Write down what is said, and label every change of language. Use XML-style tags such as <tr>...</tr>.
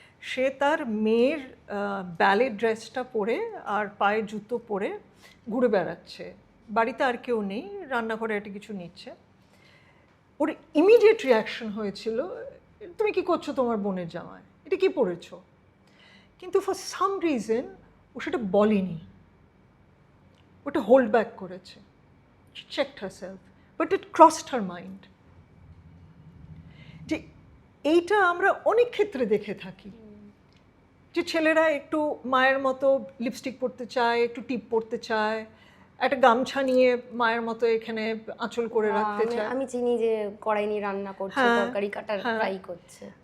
<bn>সে তার মেয়ের ব্যালে ড্রেসটা পরে আর পায়ে জুতো পরে ঘুরে বেড়াচ্ছে, বাড়িতে আর কেউ নেই, রান্নাঘরে একটা কিছু নিচ্ছে। ওর ইমিডিয়েট রিয়াকশন হয়েছিল, তুমি কি করছো তোমার বোনের জামায়, এটা কি পরেছো? কিন্তু</bn> <en>for some reason</en> <bn>ও সেটা বলেনি, ওটা হোল্ড ব্যাক করেছে।</bn> <en>She checked herself, but it crossed her mind.</en> <bn>যে এইটা আমরা অনেক ক্ষেত্রে দেখে থাকি, যে ছেলেরা একটু মায়ের মতো লিপস্টিক পরতে চায়, একটু টিপ পরতে চায়, একটা গামছা নিয়ে মায়ের মতো এখানে আঁচল করে রাখতে চায়। আমি চিনি যে কড়াই নিয়ে রান্না করছে, তরকারি কাটার ট্রাই করছে।</bn>